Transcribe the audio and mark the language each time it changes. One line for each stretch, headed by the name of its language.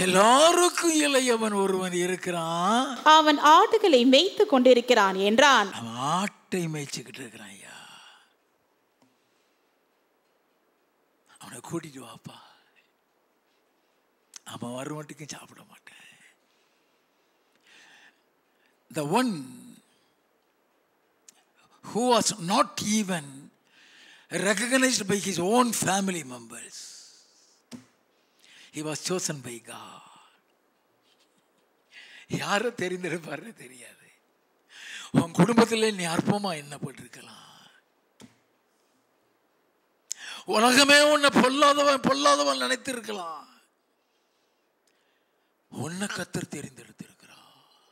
Tamil: எல்லாருக்கும் இளையவன் ஒருவன் இருக்கிறான். அவன் ஆடுகளை மேய்த்து கொண்டிருக்கிறான் என்றான். அவன் ஆட்டை மேய்ச்சிக்கிட்டு இருக்கிறான். ஐயா, அவனை கூட்டிட்டு வாப்பா, அவன் வரும் மட்டுக்கும் சாப்பிட மாட்டேன்.
English: The one who was not even recognized by his own family members, he was chosen by God.
Tamil: யாரை தெரிந்திருப்பாரு தெரியாது. உன் குடும்பத்தில் நீ அற்பமா எண்ணப்பட்டிருக்கலாம். உலகமே உன்னை பொல்லாதவன் நினைத்திருக்கலாம். உன்னை கர்த்தர் தெரிந்தெடுத்திருக்கிறார்.